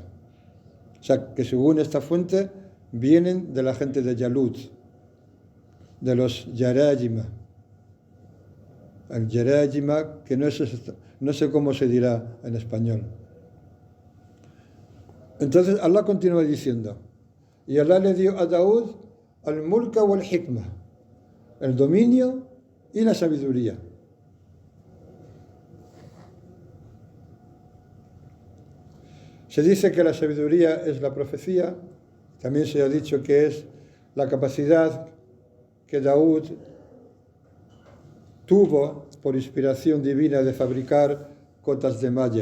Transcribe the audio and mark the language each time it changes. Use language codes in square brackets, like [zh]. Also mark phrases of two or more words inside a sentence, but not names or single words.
[es] O sea, que según esta fuente, vienen de la gente de Yalud, de los Yarajima. El Yarajima, que no sé cómo se dirá en español. Entonces Allah continúa diciendo, y Allah le dio a Daud [ar] الملك والحكمة, [es] el dominio y la sabiduría. Se dice que la sabiduría es la profecía, también se ha dicho que es la capacidad que Daud tuvo por inspiración divina de fabricar cotas de malla.